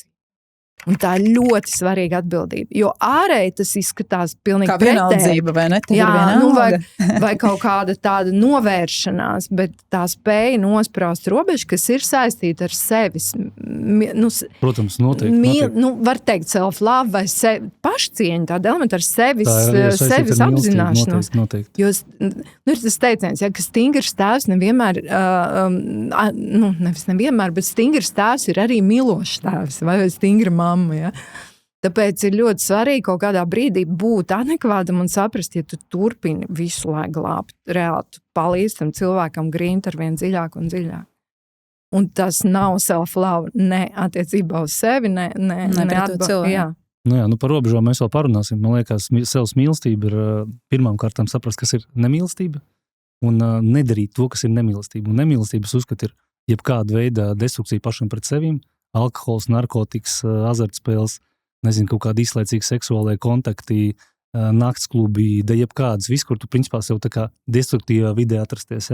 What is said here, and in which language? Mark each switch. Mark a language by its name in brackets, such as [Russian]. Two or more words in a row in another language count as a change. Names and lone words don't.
[Latvian] Un tā ir ļoti svarīga atbildība, jo ārēji tas izskatās pilnīgi pretēji. Kā vienaldzība, vai ne? Jā, vai kaut kāda tāda novēršanās, bet tā spēja nospraust robežu, kas ir saistīta ar sevis. Protams, noteikti. Var teikt self-love vai pašcieņa, tāda elementa ar sevis apzināšanos. Noteikti. Jo ir tas teiciens, ka stingrs tēvs nevienmēr, nevis nevienmēr, bet stingrs tēvs ir arī milošs tēvs vai stingra mamma. Ja? Tāpēc ir ļoti svarīgi kaut kādā brīdī būt adekvātam un saprast, ja tu turpini visu laiku glābt, reāli tu palīdz tam cilvēkam grīnt ar vien dziļāk un dziļāk. Un tas nav self-love ne attiecībā uz sevi, ne pret to cilvēku. Par robežām mēs vēl parunāsim. Man liekas, sevs mīlestība ir pirmām kārtām saprast, kas ir nemīlestība un nedarīt to, kas ir nemīlestība. Un nemīlestības uzskat ir jebkāda veida destrukcija pašam pret sevīm, alkohols, narkotikas, azartspēles, nezinu, kaut kādi izlaicīgi seksuālai kontakti, naktsklubi, jebkādas, viss, kur tu principā sev tā kā destruktīvā vidē atrasties.